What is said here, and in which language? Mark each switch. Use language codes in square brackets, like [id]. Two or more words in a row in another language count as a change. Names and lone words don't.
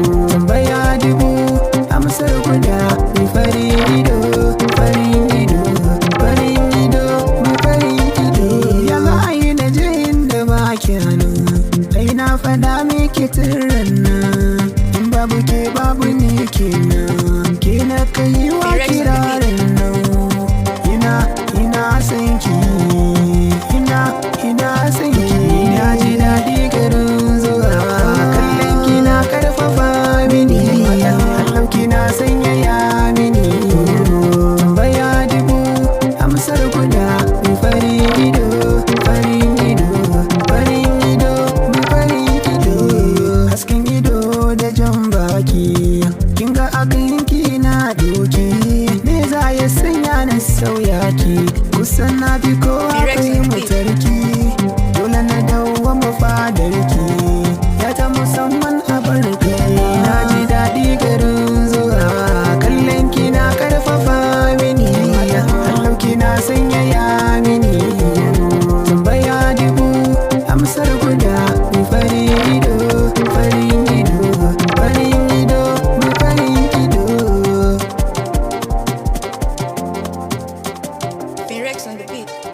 [ha] Tambaya dubu, amsar guda, ni farin ido, farin ido, farin ido, mu farin ido. Ya za a yi na je inda ba ki nan? Ai na faɗa miki tun ran nan, in babu ke babu ni kenan. Ke na kai wa [en] Lyrics on the beat. [ha] kirarin nan. Ina, ina son ki, ina, ina son ki. Na ji daɗi garin zuwa, kallon ki na ƙarfafa mini, hannun ki na sanyaya mini. Tambaya dubu, amsar guda, farin ido, farin ido, farin ido, farin ido. Hasken ido da jan baki, kin ga a ganki na doki. Me za ya sanya na sauya ki? Kusan na fi kowa [en] Lyrics on the beat. [ha] fahimtar ki. Dole na dawwama fadar ki, ya ta musamman a barki. Na ji daɗi garin zuwa, kallon ki na ƙarfafa mini, hannun ki na sanyaya mini. Tambaya dubu, amsar guda, farin ido, farin ido, farin ido, farin ido. [en] Lyrics on the beat.